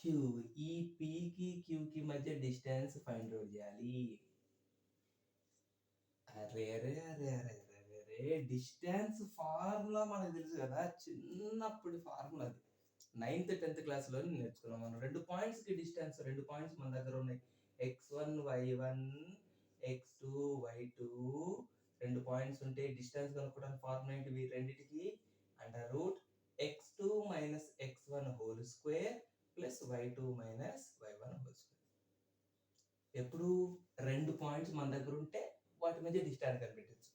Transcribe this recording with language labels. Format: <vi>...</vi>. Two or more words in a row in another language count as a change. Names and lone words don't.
<te>ఈ P కి Q కి మధ్య డిస్టెన్స్</te> <en>find out</en> <te>చేయాలి. అరే డిస్టెన్స్ ఫార్ములా మనకు తెలుసు కదా, చిన్నప్పుడు ఫార్ములా అది 9th 10th క్లాస్లో నేర్చుకున్నాం మనం. 2 పాయింట్స్ కి డిస్టెన్స్, 2 పాయింట్స్ మన దగ్గర ఉన్నాయి, x1 y1 x2 y2. 2 పాయింట్స్ ఉంటే డిస్టెన్స్ కనుక్కోవడానికి ఫార్ములా ఏంటి, రెండిటికి √x2 - x1</te> <en>whole square plus y2 - y1 whole square.</en> <te>ఎప్పుడు 2 పాయింట్స్ మన దగ్గర ఉంటే వాటి మధ్య డిస్టెన్స్ కనిపెట్టచ్చు.</te>